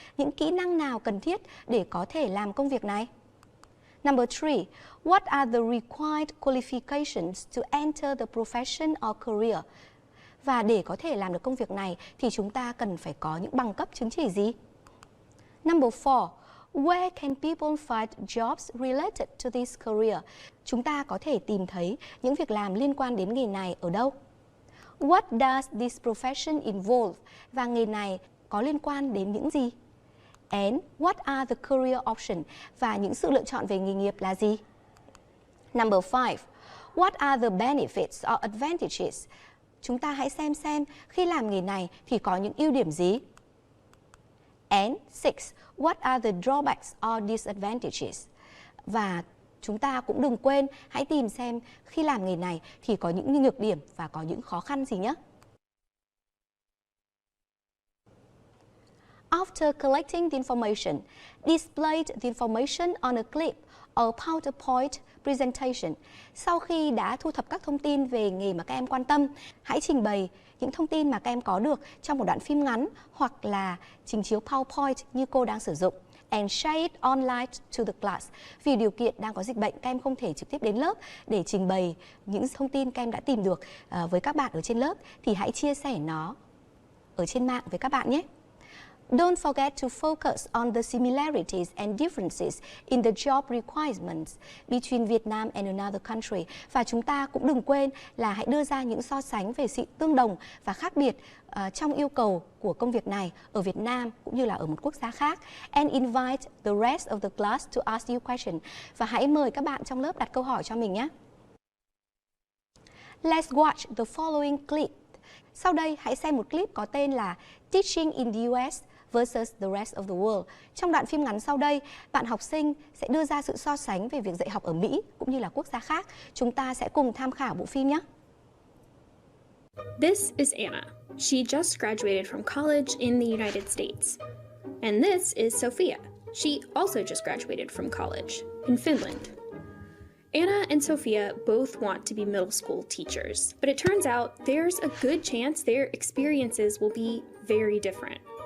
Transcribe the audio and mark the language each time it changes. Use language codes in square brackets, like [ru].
[vi] Những kỹ năng nào cần thiết để có thể làm công việc này? [en] Number 3. What are the required qualifications to enter the profession or career? [vi] Và để có thể làm được công việc này thì chúng ta cần phải có những bằng cấp chứng chỉ gì? [en] Number 4. Where can people find jobs related to this career? [vi] Chúng ta có thể tìm thấy những việc làm liên quan đến nghề này ở đâu? [en] What does this profession involve? [vi] Và nghề này có liên quan đến những gì? [en] And what are the career options? [vi] Và những sự lựa chọn về nghề nghiệp là gì? [en] Number 5. What are the benefits or advantages? [vi] Chúng ta hãy xem khi làm nghề này thì có những ưu điểm gì? [en] And 6. What are the drawbacks or disadvantages? [vi] Và chúng ta cũng đừng quên hãy tìm xem khi làm nghề này thì có những nhược điểm và có những khó khăn gì nhé. [en] After collecting the information, display the information on a clip or PowerPoint presentation. [vi] Sau khi đã thu thập các thông tin về nghề mà các em quan tâm, hãy trình bày những thông tin mà các em có được trong một đoạn phim ngắn hoặc là trình chiếu PowerPoint như cô đang sử dụng. [en] And share it online to the class. [vi] Vì điều kiện đang có dịch bệnh, các em không thể trực tiếp đến lớp để trình bày những thông tin các em đã tìm được với các bạn ở trên lớp, thì hãy chia sẻ nó ở trên mạng với các bạn nhé. [en] Don't forget to focus on the similarities and differences in the job requirements between Vietnam and another country. [vi] Và chúng ta cũng đừng quên là hãy đưa ra những so sánh về sự tương đồng và khác biệt trong yêu cầu của công việc này ở Việt Nam cũng như là ở một quốc gia khác. [en] And invite the rest of the class to ask you questions. [vi] Và hãy mời các bạn trong lớp đặt câu hỏi cho mình nhé. [en] Let's watch the following clip. [vi] Sau đây hãy xem một clip có tên là Teaching in the US versus the rest of the world. Trong đoạn phim ngắn sau đây, bạn học sinh sẽ đưa ra sự so sánh về việc dạy học ở Mỹ cũng như là quốc gia khác. Chúng ta sẽ cùng tham khảo bộ phim nhé. [en] This is Anna. She just graduated from college in the United States. And this is Sophia. She also just graduated from college in Finland. Anna and Sophia both want to be middle school teachers, but it turns out there's a good chance their experiences will be very different.